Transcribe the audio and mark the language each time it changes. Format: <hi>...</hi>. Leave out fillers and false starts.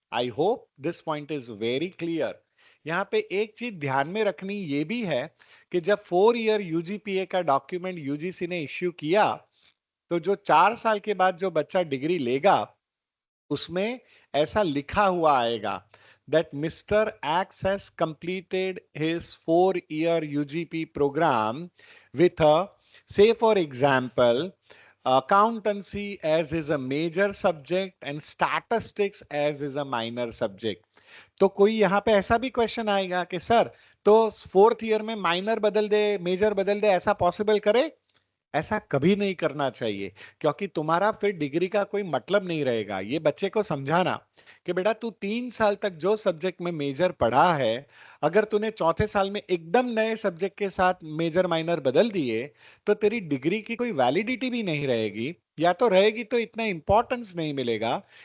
<en>I hope this point is very clear.</en> <hi>यहाँ पे एक चीज ध्यान में रखनी ये भी है कि जब 4 ईयर यूजीपीए का डॉक्यूमेंट यूजीसी ने इश्यू किया, तो जो 4 साल के बाद जो बच्चा डिग्री लेगा उसमें ऐसा लिखा हुआ आएगा</hi> <en>that Mr. X has completed his 4-year UGP program with a, say for example, accountancy as is a major subject and statistics as is a minor subject।</en> <hi>तो कोई यहां पे ऐसा भी क्वेश्चन आएगा कि सर तो फोर्थ ईयर में माइनर बदल दे मेजर बदल दे, ऐसा पॉसिबल करे? ऐसा कभी नहीं करना चाहिए, क्योंकि तुम्हारा फिर डिग्री का कोई मतलब नहीं रहेगा। ये बच्चे को समझाना कि बेटा तू 3 साल तक जो सब्जेक्ट में मेजर पढ़ा है, अगर तूने चौथे साल में एकदम नए सब्जेक्ट के साथ मेजर माइनर बदल दिए तो तेरी डिग्री की कोई वैलिडिटी भी नहीं रहेगी, या तो रहेगी तो इतना इंपॉर्टेंस नहीं मिलेगा।</hi>